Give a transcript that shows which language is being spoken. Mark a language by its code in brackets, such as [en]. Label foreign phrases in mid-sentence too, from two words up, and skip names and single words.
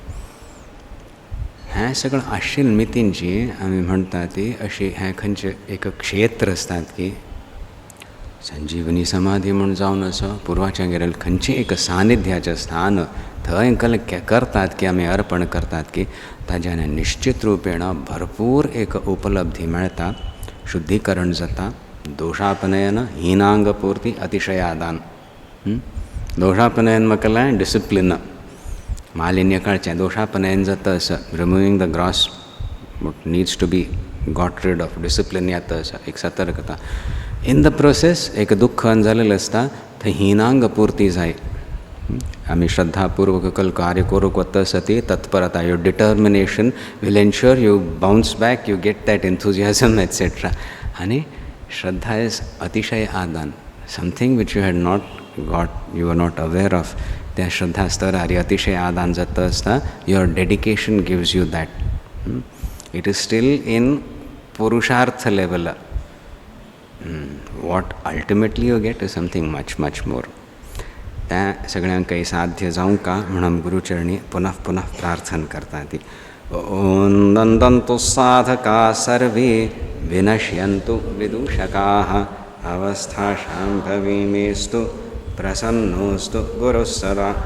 [kok] हें सगळें आशिल्ले मितीन जी आमी म्हणटा ती अशी हें खंयचें एक क्षेत्र आसतात की संजीवनी समाधी म्हूण जावन असो पुर्वाच्या गेलेले खंयचें एक सानिध्याचें स्थान थंय करतात की आमी अर्पण करतात की ताज्यान निश्चित रुपेण भरपूर एक उपलब्धी मेळटा शुद्धीकरण जाता दोशापनयन हीनांग पूर्ती अतिशयादान दोषापनयन म्हटल्यार डिसिप्लिन मालिन्य काडचें दोषापनयन जाता आसा [en] removing the gross what needs to be got rid of [kok] डिसिप्लिन येता आसा एक सतर्कता [en] in the process [kok] एक दुख्खान जालेलें आसता थंय हीनांग पूर्ती जाय आमी श्रद्धापूर्वक कल कार्य करूंक वता आसा ती तत्परता [en] your determination will ensure you bounce back you get that enthusiasm etcetera [kok] आनी श्रद्धा [en] is [kok] अतिशय आदान [en] something which you had not got you are not aware of [kok] त्या श्रद्धा स्तरार अतिशय आदान जाता आसता [en] your dedication gives you that it is still in पुरुषार्थ level what ultimately you get is something much much more [kok] त्या सगळ्यांक काही साध्य जावंका म्हणून गुरुचरणी पुनः पुनः प्रार्थना करता ती [sa] ओम नंदन्तु साधका सर्वे विनश्यन्तु विदूषकाः अवस्था शाम्भवीमेस्तु प्रसन्नोस्तु गुरुः सदा